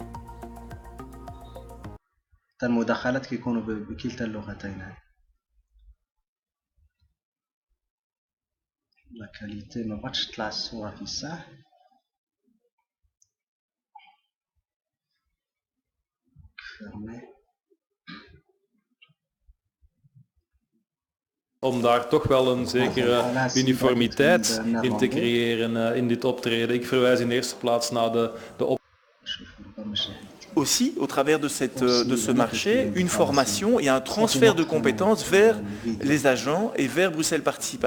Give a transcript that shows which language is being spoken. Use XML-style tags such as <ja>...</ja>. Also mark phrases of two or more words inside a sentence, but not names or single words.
<ar>حتى المداخلات كيكونوا بكلتا اللغتين هاي.</ar> <fr>la qualité</fr> <ar>ما بغاتش تطلع الصورة في الساعة. فيرمي.</ar> <nl>Om daar toch wel een zekere uniformiteit in te creëren in dit optreden. Ik verwijs in de eerste plaats naar de</nl> <fr>Aussi, au travers de ce marché, une formation et un transfert de compétences vers les agents et vers Bruxelles Participation.</fr>